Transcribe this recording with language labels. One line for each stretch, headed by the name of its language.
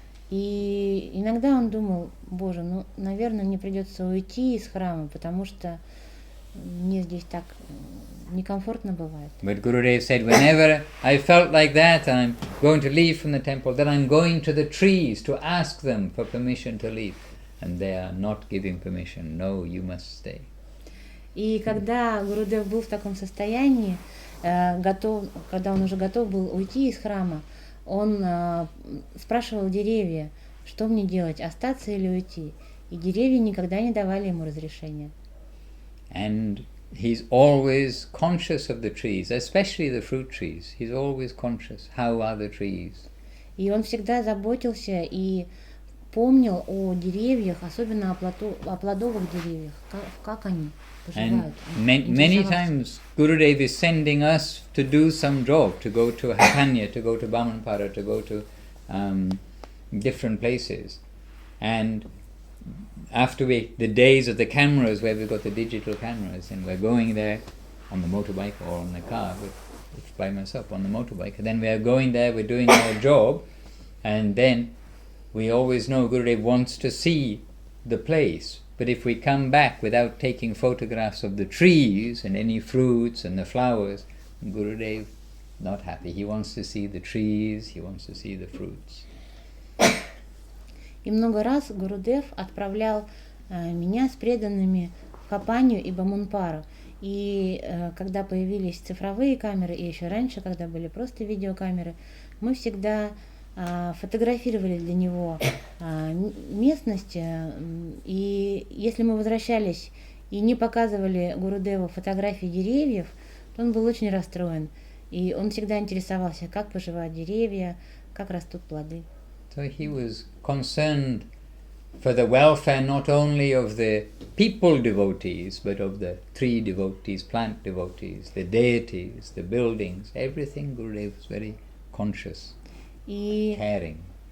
Russian: И иногда он думал, Боже, наверное, мне придется уйти из храма, потому что мне здесь так некомфортно бывает.
English: But Gurudev said, whenever I felt like that and I'm going to leave from the temple, then I'm going to the trees to ask them for permission to leave. And they are not giving permission. No, you must stay.
Russian: И когда Гурудев был в таком состоянии, когда он уже готов был уйти из храма, он спрашивал деревья, что мне делать, остаться или уйти. И деревья никогда не давали ему разрешения.
English: And he's always conscious of the trees, especially the fruit trees. He's always conscious. How are the trees?
Russian: И он всегда заботился и помнил о деревьях, особенно о плодовых деревьях, как они поживают.
English: And many times Gurudev is sending us to do some job, to go to Hakanya, to go to Bamanpara, to go to different places. And after the days of the cameras, where we've got the digital cameras, and we're going there on the motorbike or on the car, it's by myself on the motorbike, and then we are going there, we're doing our job, and then we always know Gurudev wants to see the place. But if we come back without taking photographs of the trees and any fruits and the flowers, Gurudev not happy. He wants to see the trees, he wants to see the fruits.
Russian: И много раз Гурудев отправлял меня с преданными в Хапанью и Бамунпару. И когда появились цифровые камеры, и еще раньше, когда были просто видеокамеры, мы всегда фотографировали для него местность. И если мы возвращались и не показывали Гурудеву фотографии деревьев, то он был очень расстроен. И он всегда интересовался, как поживают деревья, как растут плоды.
English: So he was concerned for the welfare not only of the people devotees, but of the tree devotees, plant devotees, the deities, the buildings, everything. Gurudev was very conscious, caring.